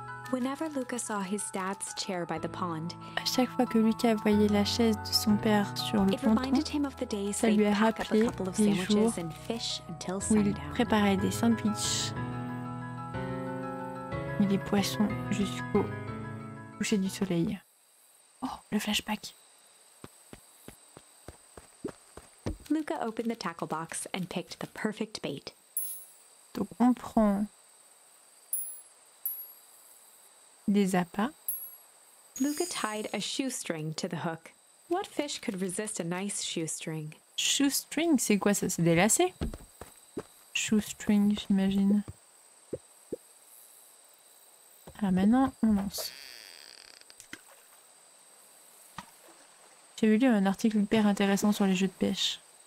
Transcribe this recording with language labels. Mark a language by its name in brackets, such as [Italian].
[English] Whenever Luca saw his dad's chair by the pond, [French] à chaque fois que Lucas voyait la chaise de son père sur le ponton, ça lui a rappelé les jours où il préparait des sandwichs et des poissons jusqu'au coucher du soleil. Oh, le flashback. [English] Luca opened the tackle box and picked the perfect bait. [French] Donc on prend des appâts. [English] Luca tied a shoestring to the hook. What fish could resist a nice shoestring? [French] Shoestring, c'est quoi ça? C'est des lacets? Shoestring, j'imagine. Alors maintenant, on lance. J'avais lu un article hyper intéressant sur les jeux de pêche.